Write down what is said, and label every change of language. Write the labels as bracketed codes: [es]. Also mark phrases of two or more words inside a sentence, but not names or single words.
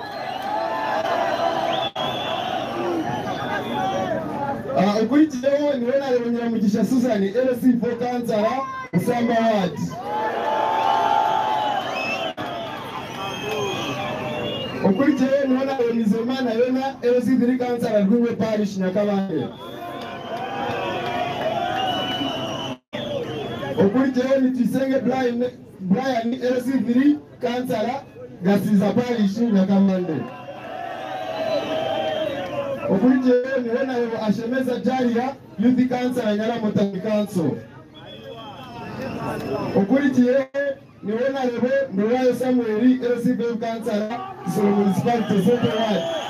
[rw] ukurikiyeho ni wena rero Nyiramugisha Susan LC4 Kansara Usamba Ward ukurikiyeho ni wena rero Nizomana Yona LC3 Kansara Rwingwe Parish Nyakabande ukurikiyeho ni Tisenge Brian LC3 Kansara Gasiza Parish Nyakabande ukurikiyeho ni wena rero Ashemeza Jaria Youth Council Nyaramota Council ukurikiyeho ni wena rero Ndurayo Samuel LC5 Council Kisoro Municipality Central Ward